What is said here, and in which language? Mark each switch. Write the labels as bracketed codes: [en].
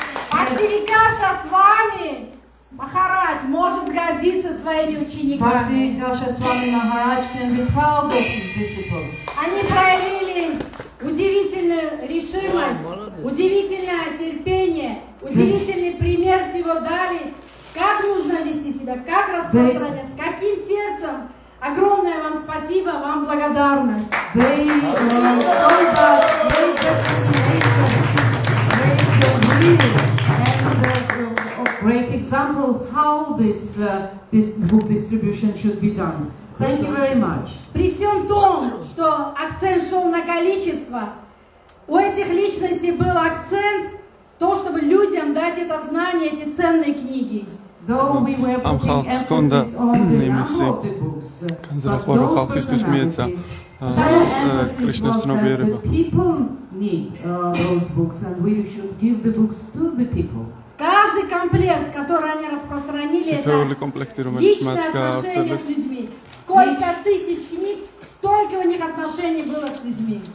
[ru] Бхактивидаша с вами, Махарадж, может гордиться своими учениками. [en] Bhakti Dasha Swami Maharaj can be proud of his disciples. [ru] Они проявили удивительную решимость, удивительное терпение, удивительный пример всего дали, как нужно вести себя, как распространяться, с каким сердцем. Огромное вам спасибо, вам благодарность. [en] They showed us great determination, great will, and a great example how this book distribution should be done. Thank you very much. [ru] При всем том, что акцент шел на количество, у этих личностей был акцент то, чтобы людям дать это знание, эти ценные книги. [en] Though we were putting emphasis on the number of the books, but those personalities, the emphasis was that the people need those books and we should give the books to the people. [ru] Каждый комплект, который они распространили, это личное отношение с людьми. Сколько тысяч книг, столько у них отношений было с людьми.